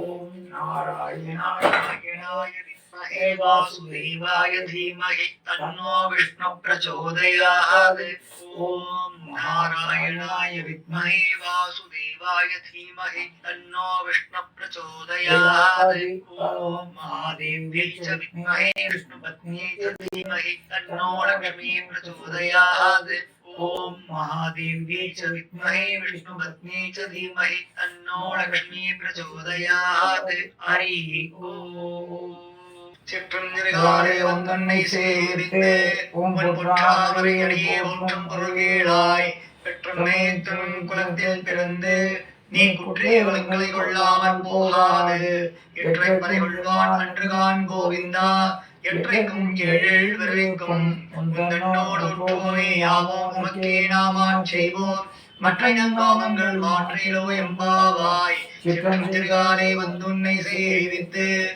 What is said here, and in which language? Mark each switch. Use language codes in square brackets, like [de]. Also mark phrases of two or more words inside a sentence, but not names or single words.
[sa] नारायणाय विद्महे वासुदेवाय धीमहि तन्नो विष्णुः प्रचोदयात् ॐ नारायणाय विद्महे वासुदेवाय धीमहि तन्नो विष्णुः प्रचोदयात् ॐ महादेव्यै च विद्महे विष्णुपत्न्यै च धीमहि तन्नो लक्ष्मी प्रचोदयात् ओम महादेव्यै च विद्महे विष्णुपत्न्यै च धीमहि तन्नो लक्ष्मी प्रचोदयात् हरि ओम [ta] சிற்றஞ்சிறுகாலே ஒந்தன்னை சேவித்து உங்கள் பொற்றாமரையடியே ஒன்றும் பொருள்கேளாய் பெற்றமே தன் குலத்தில் பிறந்து நீ குற்றேவலங்களை கொள்ளாமல் போகாது எற்றை பறை கொள்வான் அன்றுகான் கோவிந்தா எற்றைக்கும் ஏழேழ் விரைக்கும் உந்தன்னோடு ஒற்றுவோமே யாவோம் உமக்கே நாமான் செய்வோம் மற்ற நங்காமங்கள் மாற்றிலோ எம்பாவாய் சிற்றஞ்சிறுகாலே வந்துன்னை சேவித்து